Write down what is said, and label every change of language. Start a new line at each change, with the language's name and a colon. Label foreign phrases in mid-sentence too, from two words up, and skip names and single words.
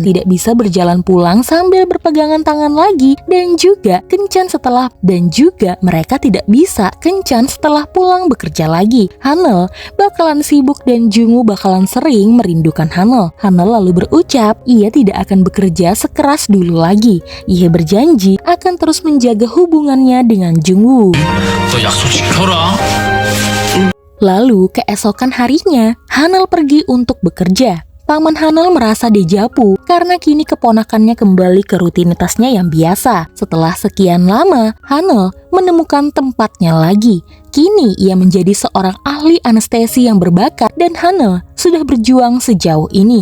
Indonesian: Tidak bisa berjalan pulang sambil berpegangan tangan lagi dan juga mereka tidak bisa kencan setelah pulang bekerja lagi. Hanel bakalan sibuk dan Jungwoo bakalan sering merindukan Hanel. Hanel lalu berucap ia tidak akan bekerja sekeras dulu lagi. Ia berjanji akan terus menjaga hubungannya dengan Jungwoo.
Korean: 너 약속 지켜라.
Indonesian: Lalu keesokan harinya, Hanel pergi untuk bekerja. Paman Hanel merasa dejavu karena kini keponakannya kembali ke rutinitasnya yang biasa. Setelah sekian lama, Hanel menemukan tempatnya lagi. Kini ia menjadi seorang ahli anestesi yang berbakat dan Hanel sudah berjuang sejauh ini.